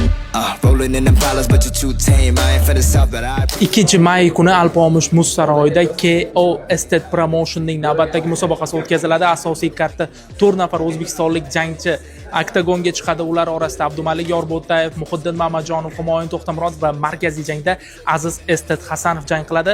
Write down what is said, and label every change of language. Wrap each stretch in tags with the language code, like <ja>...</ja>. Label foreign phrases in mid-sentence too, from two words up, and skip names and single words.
<en>Rolling in them dollars, but you're too tame. I ain't finna stop that.</en> <uz>2 may kuni Alpomish muz saroyida KO Estate Promotion'ning navbatdagi musobaqasi o'tkaziladi. Asosiy karta 4 nafar o'zbekistonlik jangchi oktagonga chiqadi. Ular orasida Abdumalik Yorbo'tayev, Muhiddin Mamajonov, Humoyun To'xtamurod va markaziy jangda Aziz Estate Hasanov jang qiladi.</uz>